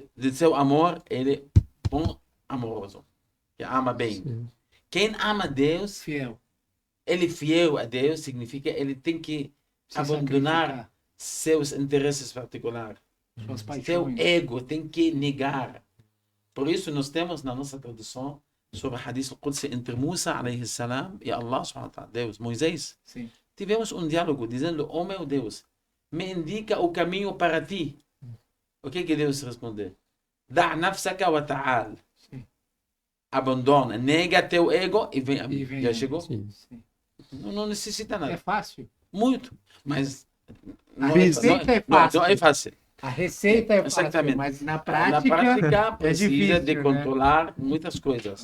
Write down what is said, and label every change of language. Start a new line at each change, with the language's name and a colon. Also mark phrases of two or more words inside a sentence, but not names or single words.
Portuguese: de seu amor, ele é bom amoroso, que ama bem. Sim. Quem ama Deus, Fiel. ele é fiel a Deus, significa ele tem que Se abandonar sacrificar. seus interesses particulares. Suas Seu paixões. ego tem que negar. Por isso nós temos na nossa tradução sobre o hadith al-Qudsi entre
Arabic: موسى عليه السلام
Portuguese: e
Arabic: الله سبحانه وتعالى,
Portuguese: Deus, Moisés. Sim. Tivemos um diálogo dizendo, oh meu Deus, me indica o caminho para ti. O que Deus respondeu?
Arabic: دع نفسك وتعال.
Portuguese: Sim. Abandona, nega teu ego e vem a mim. E vem Já a mim. chegou? Sim. Sim. Não necessita É nada. fácil. Muito. Mas A receita é fácil. Não é fácil. A receita é fácil, Exatamente. mas na Na prática, prática precisa difícil, de né? controlar muitas coisas.